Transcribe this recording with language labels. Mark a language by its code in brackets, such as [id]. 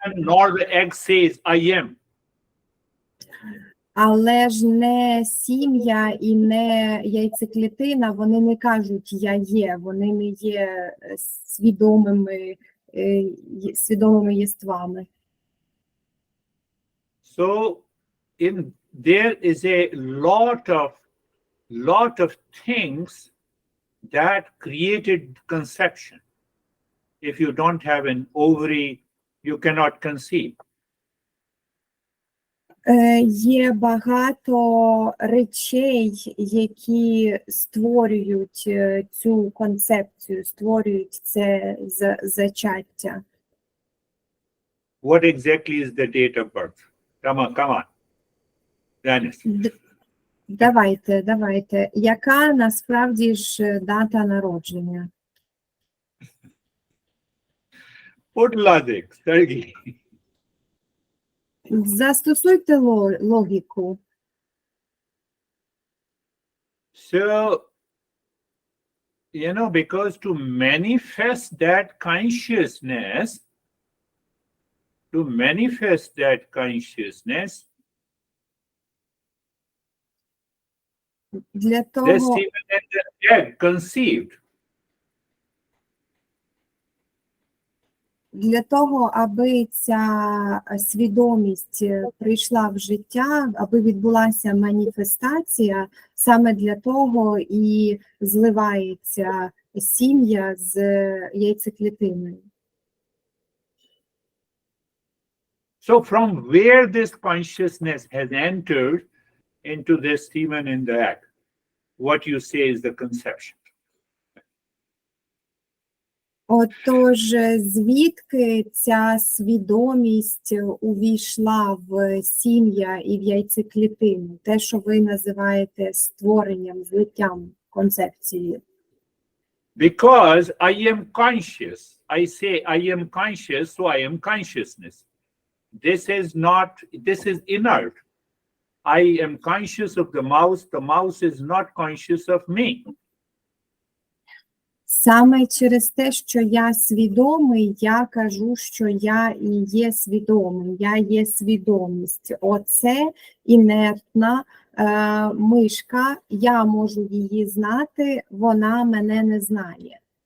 [en] semen nor the egg says, I am. [uk] Але ж не сім'я і не яйцеклітина, вони не кажуть «я є», вони не є свідомими свідомими єствами. [en] So there is a lot of things that created conception. If you don't have an ovary, you cannot conceive. [uk] Є багато речей, які створюють цю концепцію, створюють це зачаття. [en] What exactly is the date of birth? Come on. Dennis. [uk] Давайте. Яка насправді ж дата народження? [en] Put logic, Sergey. [uk] Застосуйте логіку. [en] So, because to manifest that consciousness, [uk] Для [en] the [uk] того, [en] semen and the egg conceived. [uk] аби ця свідомість прийшла в життя, аби відбулася маніфестація, саме для того і зливається сім'я з яйцеклітиною. [en] So from where this consciousness has entered into this semen in the egg, what you say is the conception. [uk] Отож, звідки ця свідомість увійшла в сім'я і в яйцеклітину? Те, що ви називаєте створенням, злиттям концепції. [en] Because I am conscious. I say I am conscious, so I am consciousness. This is inert. I am conscious of the mouse is not conscious of me. [uk] Саме через те, що я свідомий, я кажу, що я і є свідомий, я є свідомість. Оце інертна мишка, я можу її знати, вона мене не знає.